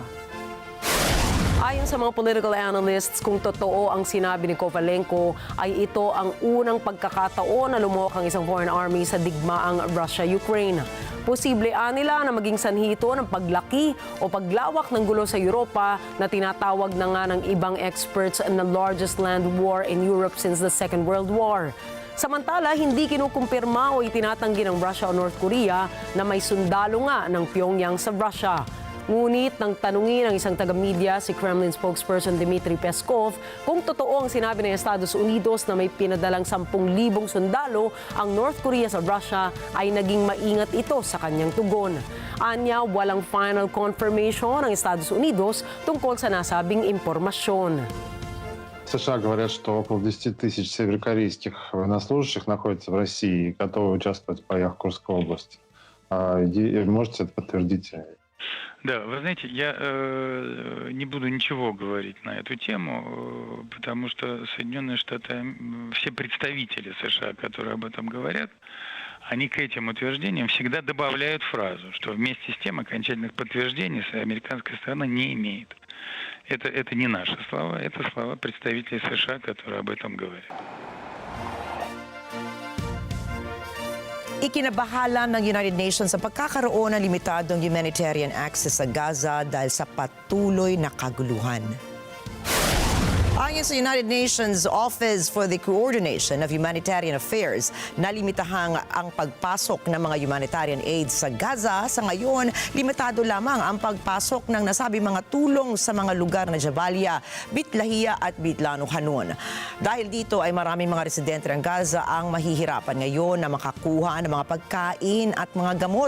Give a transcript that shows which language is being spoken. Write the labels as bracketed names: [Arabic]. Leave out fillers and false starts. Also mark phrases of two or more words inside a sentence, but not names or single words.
[Filipino] Ayon sa mga [English] political analysts, [Filipino] kung totoo ang sinabi ni Kovalenko, ay ito ang unang pagkakataon na lumuhok ang isang [English] foreign army [Filipino] sa digmaang Russia-Ukraine. Posible nila na maging sanhi ito ng paglaki o paglawak ng gulo sa Europa na tinatawag na nga ng ibang experts na [English] largest land war in Europe since the Second World War. [Filipino] Samantala, hindi kinukumpirma o itinatanggi ng Russia o North Korea na may sundalo nga ng Pyongyang sa Russia. Ngunit nang tanungin ng isang taga-media si [English] Kremlin spokesperson [Filipino] Dmitry Peskov kung totoo ang sinabi ng Estados Unidos na may pinadalang 10,000 sundalo ang North Korea sa Russia, ay naging maingat ito sa kanyang tugon. Anya, walang [English] final confirmation [Filipino] ng Estados Unidos tungkol sa nasabing impormasyon. [Russian] США говорят, что около 10 тысяч северокорейских военнослужащих находятся в России и готовы участвовать в боях в Курской области. Можете это подтвердить? Да, вы знаете, я не буду ничего говорить на эту тему, потому что Соединенные Штаты, все представители США, которые об этом говорят, они к этим утверждениям всегда добавляют фразу, что вместе с тем окончательных подтверждений американская сторона не имеет. Это не наши слова, это слова представителей США, которые об этом говорят. [Filipino] Ikinabahala ng United Nations ang pagkakaroon ng limitadong [English] humanitarian access [Filipino] sa Gaza dahil sa patuloy na kaguluhan. Ayon Ayon sa United Nations Office for the Coordination of Humanitarian Affairs, nalimitahang ang pagpasok ng mga [English] humanitarian aid [Filipino] sa Gaza. Sa ngayon, limitado lamang ang pagpasok ng nasabi mga tulong sa mga lugar na Jabalia, Bitlahiya at Bitlano Hanun. Dahil dito ay maraming mga residente ng Gaza ang mahihirapan ngayon na makakuha ng mga pagkain at mga gamot.